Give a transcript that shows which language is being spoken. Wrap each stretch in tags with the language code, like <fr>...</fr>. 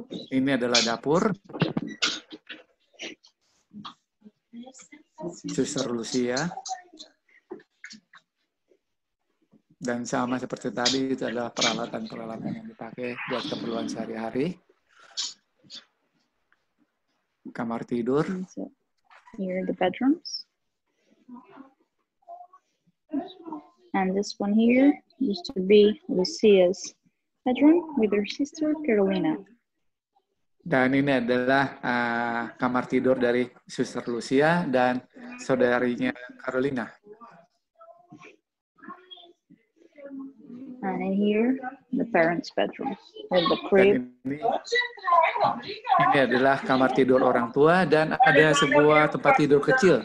<id>Ini adalah dapur Suster Lucia. Dan sama seperti tadi, itu adalah peralatan-peralatan yang dipakai buat keperluan sehari-hari. Kamar tidur.</id> <en>So, here are the bedrooms. And this one here used to be Lucia's bedroom with her sister Carolina.</en> <id>Dan ini adalah kamar tidur dari Suster Lucia dan saudarinya Carolina.</id> <en>And in here, the parents' bedroom with the crib.</en> <id>Ini adalah kamar tidur orang tua dan ada sebuah tempat tidur kecil.</id>